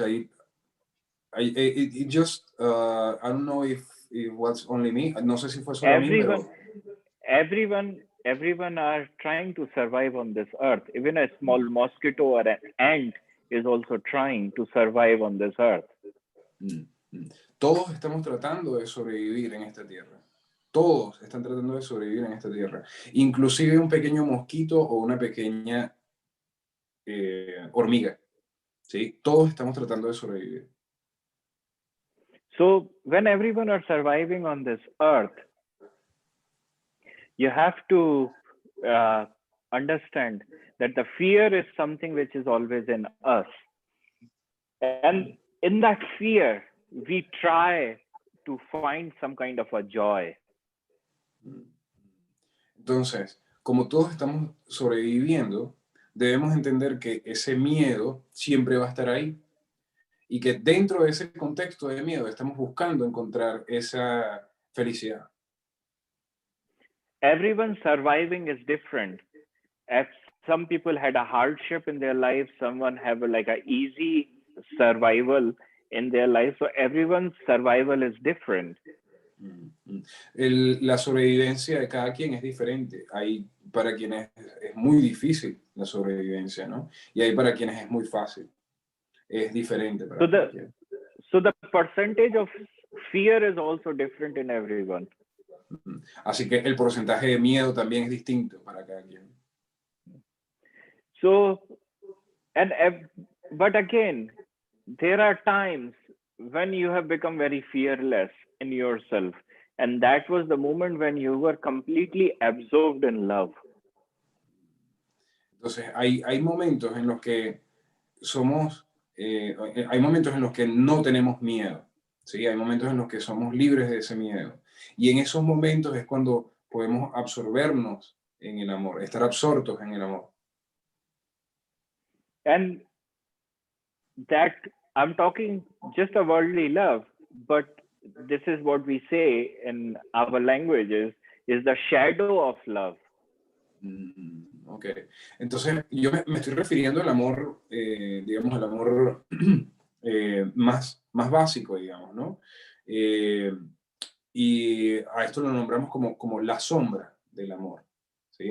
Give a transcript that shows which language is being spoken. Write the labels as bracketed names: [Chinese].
[English] It just, I don't know if it was only me. [Spanish] No sé si fue solo a mí, pero... [English] Everyone are trying to survive on this earth. Even a small mosquito or an ant is also trying to survive on this earth. [Spanish] Todos estamos tratando de sobrevivir en esta tierra. Todos están tratando de sobrevivir en esta tierra. Inclusive un pequeño mosquito o una pequeña hormiga. ¿Sí? Todos estamos tratando de sobrevivir. [English] So when everyone are surviving on this earth, you have to understand that the fear is something which is always in us. And in that fear, we try to find some kind of a joy. [Spanish] Entonces, como todos estamos sobreviviendo, debemos entender que ese miedo siempre va a estar ahí y que dentro de ese contexto de miedo estamos buscando encontrar esa felicidad. [English] Everyone surviving is different. If some people had a hardship in their life, someone have like a easy survival in their life. So everyone's survival is different. [Spanish] La sobrevivencia de cada quien es diferente. Hay para quienes es muy difícil la sobrevivencia, ¿no? Y hay para quienes es muy fácil. Es diferente para cada quien. [English] So the percentage of fear is also different in everyone. [Spanish] Así que el porcentaje de miedo también es distinto para cada quien. [English] So, but again, there are times when you have become very fearless in yourself, and that was the moment when you were completely absorbed in love. [Spanish] Entonces, hay momentos en los que somos, hay momentos en los que no tenemos miedo, ¿sí? Hay momentos en los que somos libres de ese miedo. Y en esos momentos es cuando podemos absorbernos en el amor, estar absortos en el amor. [English] And that I'm talking just a worldly love, but this is what we say in our languages is the shadow of love. [Spanish] Ok, entonces yo me estoy refiriendo al amor, digamos, al amor más básico, digamos, ¿no? Y a esto lo nombramos como la sombra del amor, ¿sí?